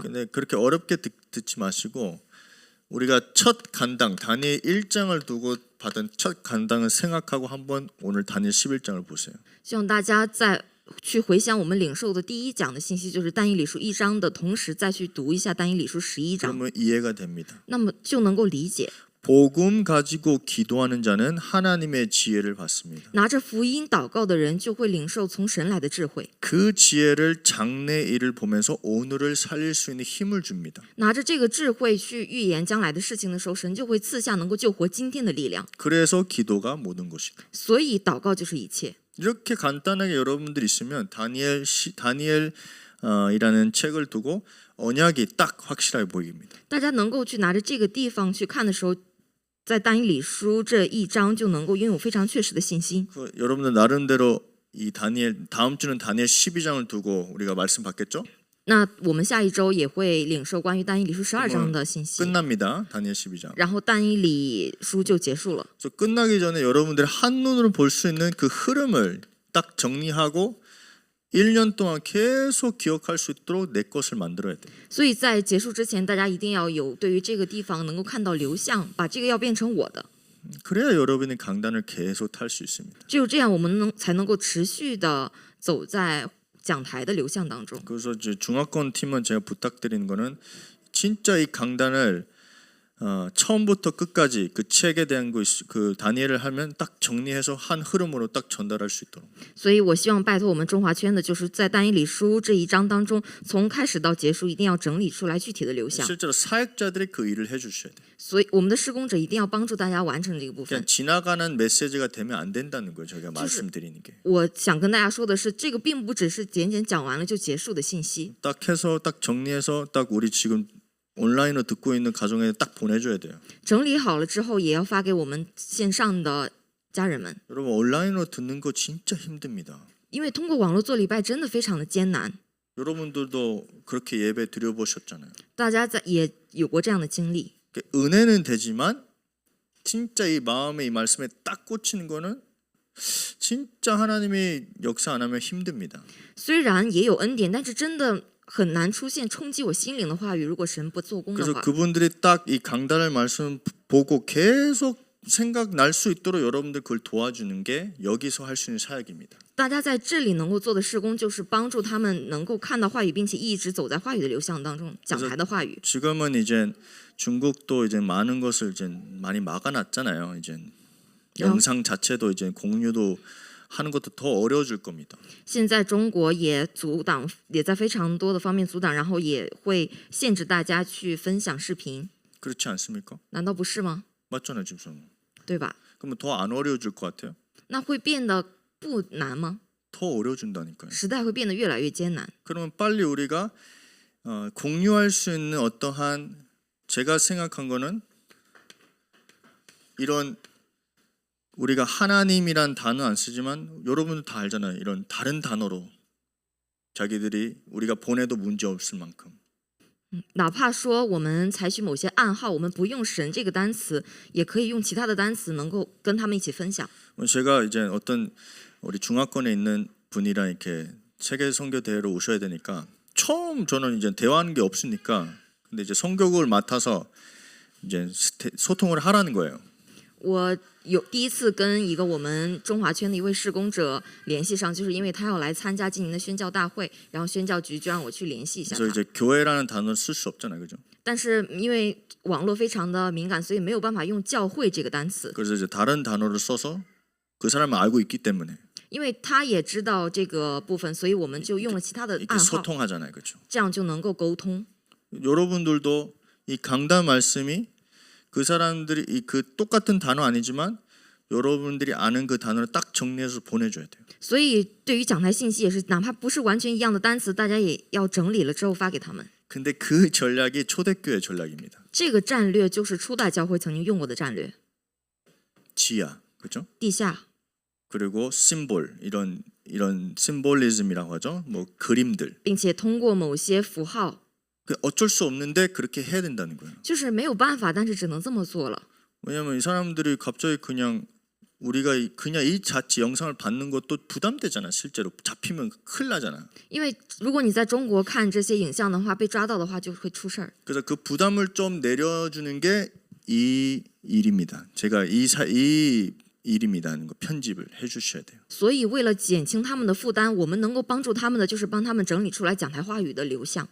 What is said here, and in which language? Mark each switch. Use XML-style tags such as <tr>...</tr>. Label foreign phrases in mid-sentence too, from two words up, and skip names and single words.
<ko>근데 그렇게 어렵게 듣지 마시고 우리가 첫 간당 다니엘 1장을 두고 받은 첫 간당을 생각하고 한번 오늘 다니엘 11장을 보세요.</ko> <zh>希望大家在去回想我们领受的第一讲的信息，就是但以理书1章的同时，再去读一下但以理书11章，</zh> <ko>그러면 이해가 됩니다.</ko> <zh>那么就能够理解。</zh> <ko>복음 가지고 기도하는 자는 하나님의 지혜를 받습니다.</ko> <zh>拿着福音祷告的人，就会领受从神来的智慧。</zh> <ko>그 지혜를 장래 일을 보면서 오늘을 살릴 수 있는 힘을 줍니다.</ko> <zh>拿着这个智慧去预言将来的事情的时候，神就会赐下能够救活今天的力量。</zh> <ko>그래서 기도가 모든 것이다.</ko> <zh>所以祷告就是一切。</zh> <ko>이렇게 간단하게 여러분들 있으면 다니엘이라는 책을 두고 언약이 딱 확실하게 보입니다.</ko> <zh>大家能够去拿着这个地方去看的时候，在但以理书这一章就能够拥有非常确实的信心。</zh> <ko>여러분들 나름대로 이 다음 주는 다니엘 12장을 두고 우리가 말씀 받겠죠?</ko> <zh>那我们下一周也会领受关于但以理书12章的信息，</zh> <ko>끝납니다. 다니엘 12장.</ko> <zh>然后但以理书就结束了。</zh> <ko>그래서 끝나기 전에 여러분들이 한눈으로 볼 수 있는 그 흐름을 딱 정리하고 1년 동안 계속 기억할 수 있도록 내 것을 만들어야 돼요.</ko> <zh>所以在结束之前，大家一定要有对于这个地方能够看到流向，把这个要变成我的。</zh> <ko>그래야 여러분이 강단을 계속 탈 수 있습니다.</ko> <zh>只有这样，我们才能够持续的走在讲台的流向当中。</zh> <ko>그래서 이제 중화권 팀은 제가 부탁드리는 거는 진짜 이 강단을 처음부터 끝까지 그 책에 대한 그 다니엘을 하면 딱 정리해서 한 흐름으로 딱 전달할 수 있도록.</ko> <zh>所以我希望拜托我们中华圈的，就是在但以理书这一章当中，从开始到结束，一定要整理出来具体的流向。</zh> <ko>실제로 사역자들이 그 일을 해주셔야 돼요.</ko> <zh>所以我们的施工者一定要帮助大家完成这个部分</zh> <ko>그냥 。 지나가는 메시지가 되면 안 된다는 거예요. 저희가 말씀드리는 게.</ko> <zh>我想跟大家说的是，这个并不只是简简讲完了就结束的信息，</zh> <ko>딱 해서 딱 정리해서 딱 우리 지금 온라인으로 듣고 있는 가정에 딱 보내줘야 돼요.</ko> <zh>整理好了之后，也要发给我们线上的家人们。</zh> <ko>여러분 온라인으로 듣는 거 진짜 힘듭니다.</ko> <zh>因为通过网络做礼拜真的非常的艰难，</zh> <ko>여러분들도 그렇게 예배 드려보셨잖아요.</ko> <zh>大家也有过这样的经历。</zh> <ko>은혜는 되지만 진짜 이 마음에 이 말씀에 딱 꽂히는 거는 진짜 하나님이 역사 안 하면 힘듭니다.</ko> <zh>虽然也有恩典，但是真的很难出现冲击我心灵的话语。如果神不做工的</zh> <ko>그래서</ko> <zh>话，</zh> <ko>그분들이 딱 이 강단을 말씀 보고 계속 생각날 수 있도록 여러분들 그걸 도와주는 게 여기서 할 수 있는 사역입니다.</ko> <zh>大家在这里能够做的事工，就是帮助他们能够看到话语，并且一直走在话语的流向当中，讲台的话语。</zh> <ko>지금은 이제 중국도 이제 많은 것을 이제 많이 막아놨잖아요. 이제 영상 자체도 이제 공유도 하는 것도 더 어려워질 겁니다.</ko> <zh>现在中国也阻挡，也在非常多的方面阻挡，然后也会限制大家去分享视频，</zh> <ko>그렇지 않습니까?</ko> <zh>难道不是吗？</zh> <ko>맞잖아요, 지금.</ko> <zh>对吧？</zh> <ko>그러면 더 안 어려워질 것 같아요.</ko> <zh>那会变得不难吗？</zh> <ko>더 어려워진다니까요.</ko> <zh>时代会变得越来越艰难。</zh> <ko>그러면 빨리 우리가 공유할 수 있는 어떠한 제가 생각한 거는 이런 우리가 하나님이란 단어 안 쓰지만 여러분들 다 알잖아요. 이런 다른 단어로 자기들이 우리가 보내도 문제 없을 만큼</ko> <zh>哪怕说我们采取某些暗号，我们不用神这个单词，也可以用其他的单词，能够跟他们一起分享。</zh> <ko>제가 이제 어떤 우리 중화권에 있는 분이랑 이렇게 세계 선교 대회로 오셔야 되니까 처음 저는 이제 대화하는 게 없으니까 근데 이제 선교국을 맡아서 이제 소통을 하라는 거예요.</ko> <zh>我有第一次跟一个我们中华圈的一位事工者联系上，就是因为他要来参加今年的宣教大会，然后宣教局就让我去联系一下</zh> <ko>그래서</ko> <zh>他。</zh> <ko>이제 교회라는 단어를 쓸 수 없잖아요, 그죠?</ko> <zh>但是因为网络非常的敏感，所以没有办法用教会这个单词，</zh> <ko>그래서 이제 다른 단어를 써서 그 사람은 알고 있기 때문에</ko> <zh>因为他也知道这个部分，所以我们就用了其他的</zh> <ko>이렇게</ko> <zh>暗号，</zh> <ko>소통하잖아요, 그죠?</ko> <zh>这样就能够沟通。</zh> <ko>여러분들도 이 강단 말씀이 그 사람들이 그 똑같은 단어 아니지만 여러분들이 아는 그 단어를 딱 정리해서 보내줘야 돼요.</ko> <zh>所以对于讲台信息也是，哪怕不是完全一样的单词，大家也要整理了之后发给他们。</zh> <ko>근데 그 전략이 초대교회 전략입니다.</ko> <zh>这个战略就是初代教会曾经用过的战略，</zh> <ko>지하, 그죠?</ko> <zh>地下，</zh> <ko>그리고 심볼 이런 심볼리즘이라고 하죠. 뭐 그림들.</ko> <zh>并且通过某些符号，</zh> <ko>그 어쩔 수 없는데 그렇게 해야 된다는 거예요.</ko> <zh>就是没有办法，但是只能这么做了。</zh> <ko>왜냐면 이 사람들이 갑자기 그냥 우리가 그냥 이 자체 영상을 받는 것도 부담되잖아. 실제로 잡히면 큰일 나잖아.</ko> <zh>因为如果你在中国看这些影像的话，被抓到的话就会出事儿。</zh> <ko>그래서 그 부담을 좀 내려주는 게 이 일입니다. 제가 이 일입니다는 거 편집을 해주셔야 돼요.</ko> <zh>所以为了减轻他们的负担，我们能够帮助他们的就是帮他们整理出来讲台话语的流向。</zh>